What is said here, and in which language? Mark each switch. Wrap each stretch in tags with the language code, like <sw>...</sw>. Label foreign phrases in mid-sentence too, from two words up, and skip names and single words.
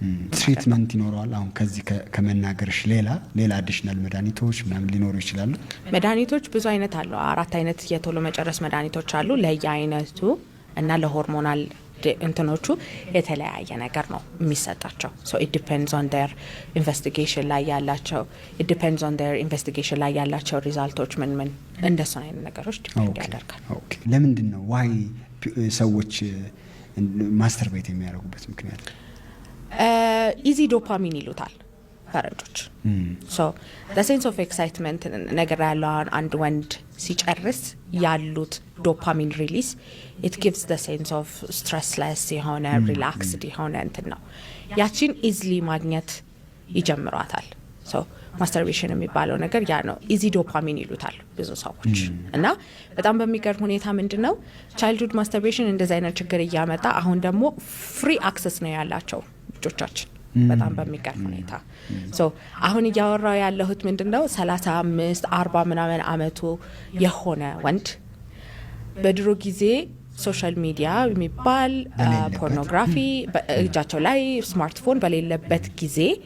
<am>ትሪትመንት ይኖረዋል። አሁን ከዚህ ከመናገርሽ ሌላ አዲሽናል መድኃኒቶች ምናምን ሊኖሩ ይችላሉ? መድኃኒቶች ብዙ አይነት አሉ። 4 አይነት የቶሎ መጨረስ መድኃኒቶች አሉ። ለየአይነቱ እና ለሆርሞናል እንትኖቹ የተለያየ ነገር ነው የሚሰጣቸው።</am> <en>it depends on their investigation</en> <am>ላይ ያላቸው ሪዛልቶች ምን እንደሱ አይነት ነገሮች ዲፔንድ ያደርጋል። ለምንድን ነው ዋይ ሰዎች ማስተርቤት የሚያደርጉበት ምክንያት?</am> <en>easy dopamine</en> <am>ይሉታል ፈረንጆች።</am> <en>the sense of excitement</en> <am>ነገር ያለው አንድ ወንድ ሲጨርስ ያሉት</am> <en>dopamine release it gives the sense of stressless</en> <am>የሆነ relaxed የሆነ እንትን ነው። ያቺን ኢዝሊ ማግኘት ይጀምሯታል። ማስተርቤሽን የሚባለው ነገር ያ ነው።</am> <en>easy dopamine</en> <am>ይሉታል ብዙ ሰዎች። እና በጣም በሚገርም ሁኔታ ምንድነው</am> <en>childhood masturbation</en> <am>እንደዛ አይነት ችግር እያመጣ አሁን ደግሞ</am> <en>free access</en> <am>ነው ያላቸው ልጆቻችን በጣም በሚገርም ሁኔታ። አሁን እያወራው ያለሁት ምንድነው 35 40 ምናምን አመቱ የሆነ ወንድ በድሮ ጊዜ</am> <en>social media</en> <am>የሚባል ፖርኖግራፊ በእጃቸው ላይ ስማርትፎን በሌለበት ጊዜ</am>